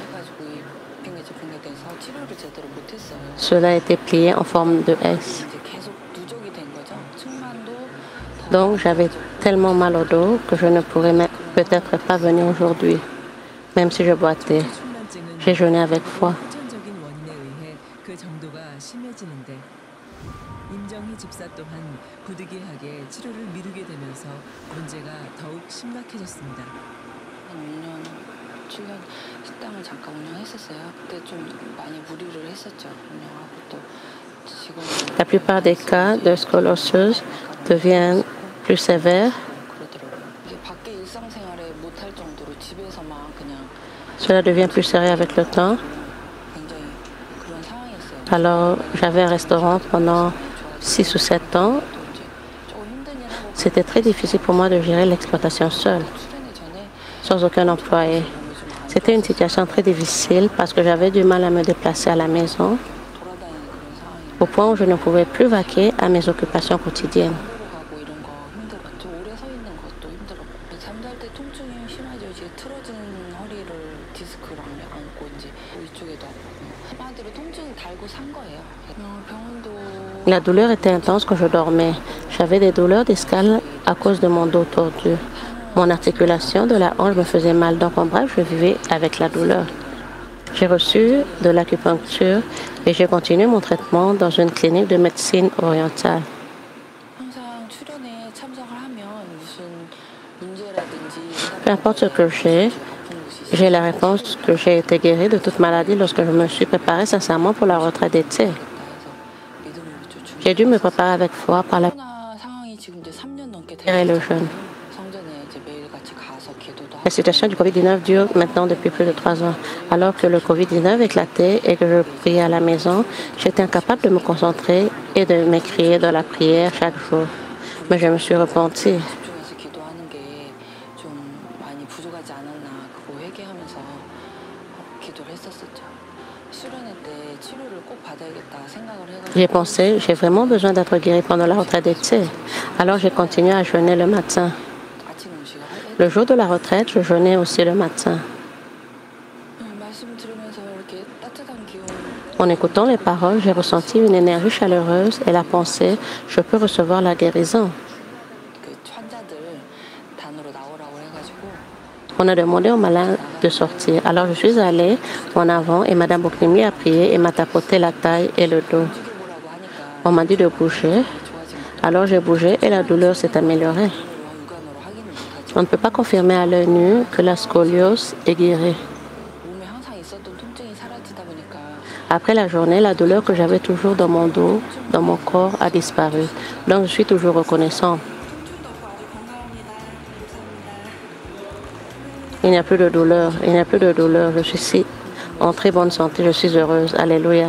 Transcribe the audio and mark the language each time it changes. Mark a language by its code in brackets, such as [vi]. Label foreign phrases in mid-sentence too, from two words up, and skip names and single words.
[fr] Cela a été plié en forme de S. Donc j'avais tellement mal au dos que je ne pourrais peut-être pas venir aujourd'hui, même si je boitais. J'ai jeûné avec foi. [ko] 임정희 집사 또한 부득이하게 치료를 미루게 되면서 문제가 더욱 심각해졌습니다. 한 6년, 7년 식당을 잠깐 운영했었어요. 그때 좀 많이 무리를 했었죠. 운영하고 또 지금 [fr] La plupart des cas de scoliose deviennent plus sévères. [ko] 그러더라고요. 이게 밖에 일상생활에 못할 정도로 집에서만 그냥 [fr] Cela devient plus sérieux avec le temps. [ko] 굉장히 그런 상황이었어요. [fr] Alors, j'avais un restaurant pendant 6 ou 7 ans. [ko] 조금 힘든 일 하고 [fr] C'était très difficile pour moi de gérer l'exploitation seule, [ko] 수련이 전에 [fr] sans aucun employé. C'était une situation très difficile parce que j'avais du mal à me déplacer à la maison, [ko] 돌아다니는 그런 상황이 [fr] au point où je ne pouvais plus vaquer à mes occupations quotidiennes. [ko] 가고 이런 거 힘들었죠. 오래 서 있는 것도 힘들었고 잠잘 때 통증이 심하죠. 이제 틀어진 허리를 디스크랑 안고 이제 이쪽에도 아프고 한마디로 통증 달고 산 거예요. 병원도 [fr] La douleur était intense quand je dormais. J'avais des douleurs discales à cause de mon dos tordu. Mon articulation de la hanche me faisait mal, donc en bref, je vivais avec la douleur. J'ai reçu de l'acupuncture et j'ai continué mon traitement dans une clinique de médecine orientale. [ko] 항상 출연에 참석을 하면 무슨 문제라든지 [fr] Peu importe ce que j'ai la réponse que j'ai été guérie de toute maladie lorsque je me suis préparée sincèrement pour la retraite d'été. J'ai dû me préparer avec foi par la [ko] 코로나 상황이 지금 이제 3년 넘게 [fr] prière et le jeûne. [ko] 성전에 이제 매일같이 가서 기도도 [fr] La situation du COVID-19 dure maintenant depuis plus de 3 ans. Alors que le COVID-19 éclatait et que je priais à la maison, j'étais incapable de me concentrer et de m'écrier dans la prière chaque jour. Mais je me suis repentie. [ko] 집중해서 기도하는 게 좀 많이 부족하지 않았나 그거 회개하면서 기도를 했었었죠. 수련회 때 치료를 꼭 받아야겠다 생각을 해가지고 [fr] J'ai pensé, j'ai vraiment besoin d'être guérie pendant la retraite d'été. Alors j'ai continué à jeûner le matin. [ko] 아침 음식을 [fr] Le jour de la retraite, je jeûnais aussi le matin. [ko] 말씀 들으면서 이렇게 따뜻한 기운 [fr] En écoutant les paroles, j'ai ressenti une énergie chaleureuse et la pensée, je peux recevoir la guérison. [ko] 그 환자들 단으로 나오라고 해가지고 [fr] On a demandé aux malades de sortir. Alors je suis allée en avant et Madame Bouklimi a prié et m'a tapoté la taille et le dos. [ko] 움직여보라고 하니까 [fr] On m'a dit de bouger. [ko] 좋아진 거 [fr] Alors j'ai bougé et la douleur s'est améliorée. [ko] 육안으로 확인을 못하죠. [fr] On ne peut pas confirmer à l'œil nu que la scoliose est guérie. [ko] 몸에 항상 있었던 통증이 사라진 [fr] Après la journée, la douleur que j'avais toujours dans mon dos, dans mon corps, a disparu. Donc, je suis toujours reconnaissant. Il n'y a plus de douleur. Il n'y a plus de douleur. Je suis en très bonne santé. Je suis heureuse. Alléluia.